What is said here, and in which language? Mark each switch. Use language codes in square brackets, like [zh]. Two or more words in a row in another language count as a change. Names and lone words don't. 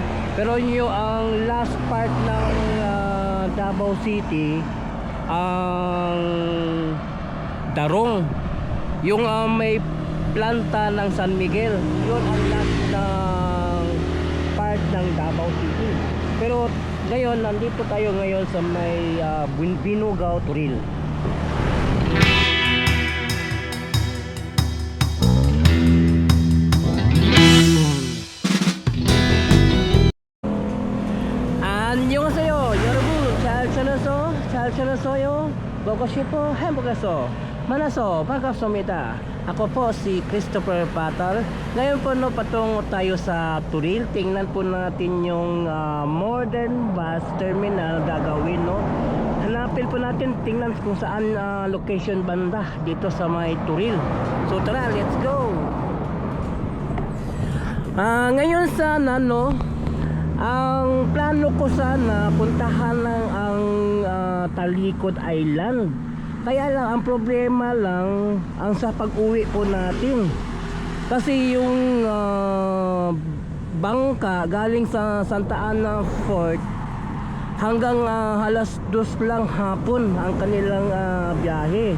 [tl] Pero yung ang last part ng Davao City, ang Darong, yung may planta ng San Miguel, yun ang last ng part ng Davao City. Pero ngayon nandito tayo ngayon sa may Binugaw Turil. [ko] 안녕하세요 여러분, 잘 지내세요? 보고 싶어 행복해서 만나서 반갑습니다. [tl] Ako po si Christopher Patal. Ngayon po, no, patungo tayo sa Turil. Tingnan po natin yung [en] modern bus terminal [tl] gagawin, no. Hanapin po natin, tingnan kung saan location banda dito sa may Turil. So tara, [en] let's go. [tl] Ngayon sana, no, ang plano ko sana puntahan ng ang Talikod Island. Kaya lang ang problema lang ang sa pag-uwi po natin. Kasi yung bangka galing sa Santa Ana Fort hanggang alas 2 lang hapon ang kanilang biyahe.